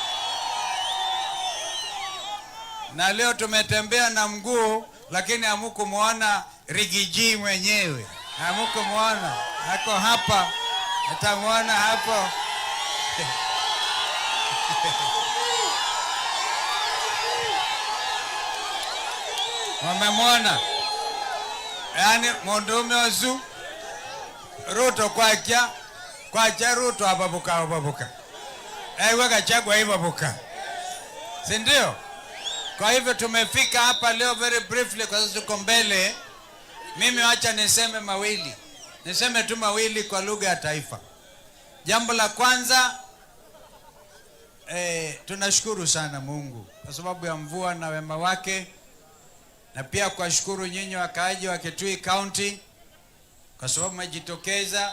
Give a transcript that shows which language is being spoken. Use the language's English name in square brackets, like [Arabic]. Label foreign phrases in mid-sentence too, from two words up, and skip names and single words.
[Swahili] Na leo tumetembea na mguu, lakini hamukumuona Rigiji mwenyewe. Hamukumuona. Ako hapa. Mutamuona hapo. Wamemwona. [Luyia] Yani mundume ozu Ruto kwacha Ruto ababuka. Ewe Gachagua ibabuka. [Swahili] Si ndio? Kwa hivyo tumefika hapa leo [English] very briefly [Swahili] kwa sababu tuko mbele. Mimi wacha niseme mawili. Niseme tu mawili kwa lugha ya taifa. Jambo la kwanza, tunashukuru sana Mungu kwa sababu ya mvua na wema wake. Na pia kuwashukuru nyinyi wakaaji wa Kitui County kwa sababu mmejitokeza.